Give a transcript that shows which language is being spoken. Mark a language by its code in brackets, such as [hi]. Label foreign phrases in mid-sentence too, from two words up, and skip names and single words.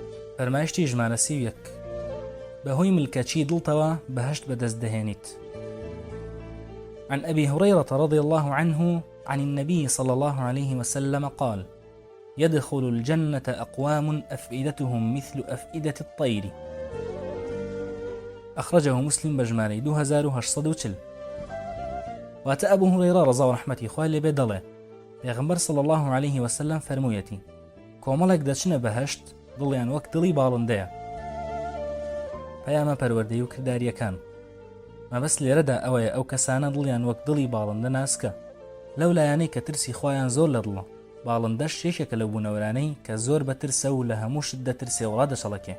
[ckb] فەرمایشتی ژمارە 31 بەهۆی ملکەچی دڵتەوە بەهەشت بەدەست دەهێنیت. [ar] عن أبي هريرة رضي الله عنه عن النبي صلى الله عليه وسلم قال: يدخل الجنة أقوام أفئدتهم مثل أفئدة الطير. أخرجه مسلم بجماري 2840. [ckb] وات أبو هريرة رضا ورحمتي خوالي بدله پیغمبر [ar] صلى الله عليه وسلم [ckb] فرمويتي كوملك دچنە بەهەشت دڵیان وەک دڵی باڵندەیە. پەیامە پەروەردەی و کرداریەکان مەبەست لێرەدا ئەوەیە ئەو کەسانە دڵیان وەک دڵی باڵندە ناسکە لەو لایەنەی کە ترسی خۆیان زۆر لە دڵە. باڵندەش یەکێکە لە بوونەوەرانەی کە زۆر بەترسە و لە هەموو شت دەترسێ و ڕادەشەڵەکێ.